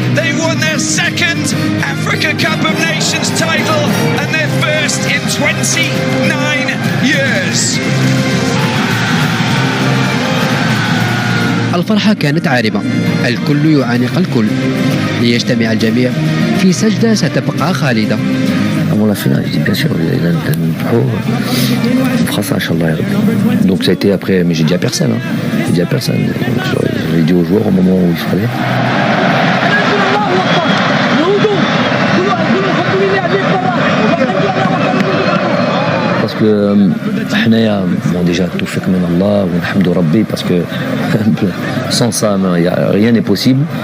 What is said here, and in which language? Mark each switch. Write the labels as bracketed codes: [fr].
[en] They've won their second Africa Cup of Nations title and their first in 29 years. [ar] الفرحة كانت عارمة، الكل يعانق الكل ليجتمع الجميع في سجدة ستبقى خالدة. [fr] Avant la finale, je dis bien sûr, on fera ça, Inch'Allah. Donc ça a été après, mais j'ai dit à personne. J'ai dit à personne. Donc, je l'ai dit aux joueurs au moment où il fallait. Parce que bon, déjà tout fait comme Allah, alhamdou Rabbi, parce que sans ça, rien n'est possible.